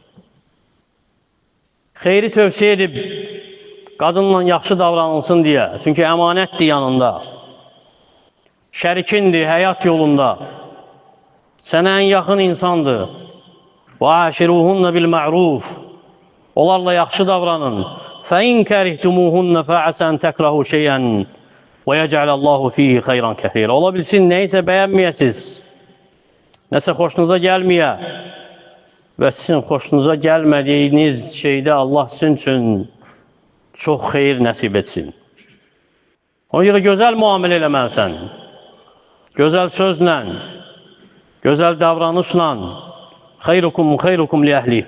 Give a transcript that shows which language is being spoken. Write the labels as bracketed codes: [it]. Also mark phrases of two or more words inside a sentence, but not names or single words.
[az] Xeyri tövsiyə edib qadınla yaxşı davranılsın deyə. Çünki əmanətdir yanında. Şərikindir həyat yolunda. Sənə ən yaxın insandır. [ar] وَعَاشِرُوهُنَّ بِالْمَعْرُوفِ. [az] Onlarla yaxşı davranın. [ar] فَاِنْ كَرِهْتُمُوهُنَّ فَعَسَنْ تَكْرَهُ شَيْئًا وَيَجْعَلَ اللّٰهُ ف۪يهِ خَيْرًا كَثِيرًا. [az] Ola bilsin, neysə bəyənməyəsiz, nəsə xoşunuza gəlməyə və sizin xoşunuza gəlmədiyiniz şeydə Allah sizin üçün çox xeyir nəsib etsin. Ona görə gözəl müamilə eləməlisən, gözəl sözlə, gözəl davranışla, [ar] خيركم لأهله.